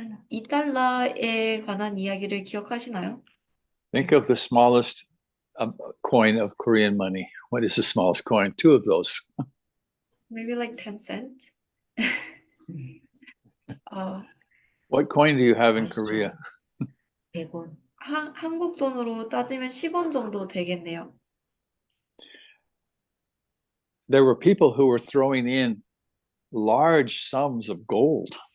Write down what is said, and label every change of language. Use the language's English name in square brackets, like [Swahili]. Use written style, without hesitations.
[Korean] 2달러에 관한 이야기를 기억하시나요? [English] Think of the smallest coin of Korean money. What is the smallest coin? Two of those. Maybe like 10 cents. What coin do you have in Korea? [Korean] 100원. 한국 돈으로 따지면 10원 정도 되겠네요. [English] There were people who were throwing in large sums of gold.